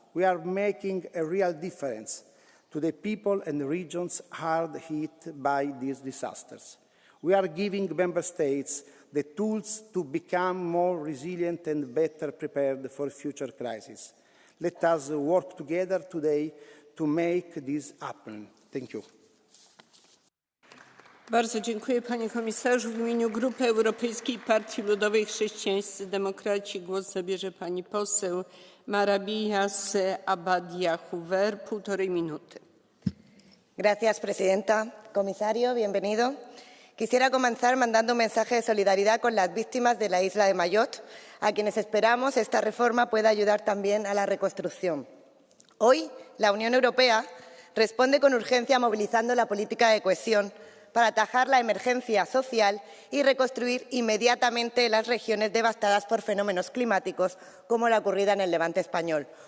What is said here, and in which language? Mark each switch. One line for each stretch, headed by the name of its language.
English: We are making a real difference to the people and regions hard hit by these disasters. We are giving Member States the tools to become more resilient and better prepared for future crises. Let us work together today to make this happen. Thank you.
Polish: Bardzo dziękuję, panie komisarzu. W imieniu Grupy Europejskiej Partii Ludowej Chrześcijańscy Demokraci głos zabierze pani poseł Marabillas Abadia Hoover, 1,5 minuty.
Spanish: Gracias, presidenta. Comisario, bienvenido. Quisiera comenzar mandando un mensaje de solidaridad con las víctimas de la isla de Mayotte, a quienes esperamos esta reforma pueda ayudar también a la reconstrucción. Hoy, la Unión Europea responde con urgencia movilizando la política de cohesión para atajar la emergencia social y reconstruir inmediatamente las regiones devastadas por fenómenos climáticos como la ocurrida en el Levante español.